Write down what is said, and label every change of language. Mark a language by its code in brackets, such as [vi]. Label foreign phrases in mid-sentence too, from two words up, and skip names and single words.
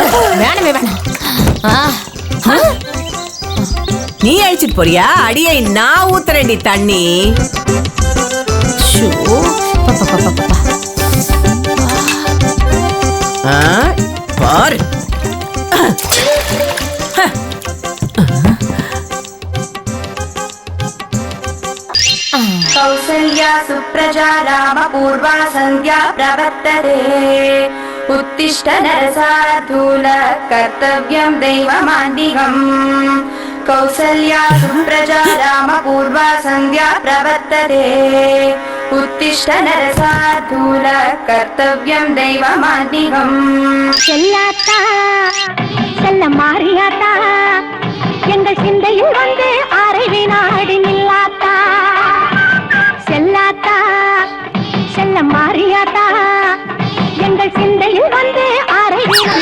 [ta] வேணவே வேணாம். நீ அழிச்சிட்டு போறியா? அடியை நான் ஊத்துறேன்டி தண்ணி. பாரு. [sa] कौसल्या सुप्रजा रामपूर्वा सन्ध्या प्रवर्तते उत्तिष्ठ नरसार्दूल कर्तव्यं दैवमान्तिकम् कौसल्या सुप्रजा रामपूर्वा सन्ध्या प्रवर्तते उत्तिष्ठ नरसार्दूल कर्तव्यं दैवमान्तिकम् [ta] செல்லாத்தா செல்ல மாறியாத்தா எங்கள் சிந்தையில் வந்து அரை வினாடி நில்லாத்தா. செல்லாத்தா செல்ல மாறியாத்தா எங்கள் சிந்தையில் வந்து அரை வினாடி.